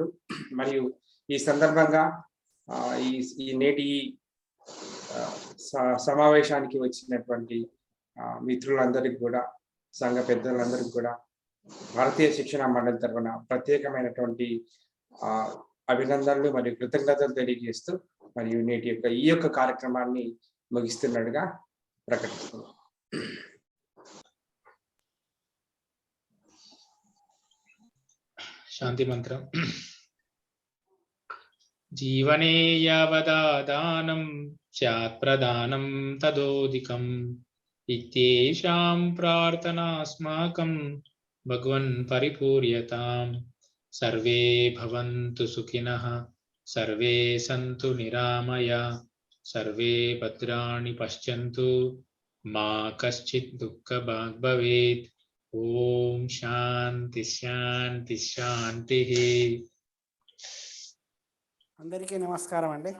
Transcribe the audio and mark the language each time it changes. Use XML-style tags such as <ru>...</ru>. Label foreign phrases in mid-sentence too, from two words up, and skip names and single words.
<te>మరియు ఈ సందర్భంగా ఈ నేటి సమావేశానికి వచ్చినటువంటి మిత్రులందరికీ కూడా, సంఘ పెద్దలందరికీ కూడా భారతీయ శిక్షణ మండలి తరఫున ప్రత్యేకమైనటువంటి అభినందనలు మరియు కృతజ్ఞతలు తెలియజేస్తూ మరియు నేటి ఈ యొక్క కార్యక్రమాన్ని ముగిస్తున్నట్టుగా ప్రకటిస్తున్నాం. శాంతి మంత్రం.</te> <sa>జీవనే యావదాదానం स्यात् प्रदानं तदोदिकम् इत्येषां प्रार्थनास्माकं भगवन् परिपूर्यताम्। सर्वे भवन्तु सुखिनः, सर्वे सन्तु निरामया, सर्वे भद्राणि पश्यन्तु, मा कश्चित् दुःखभाग् भवेत्। ఓం శాంతి శాంతి శాంతి.</sa> <te>అందరికీ నమస్కారం అండి.</te>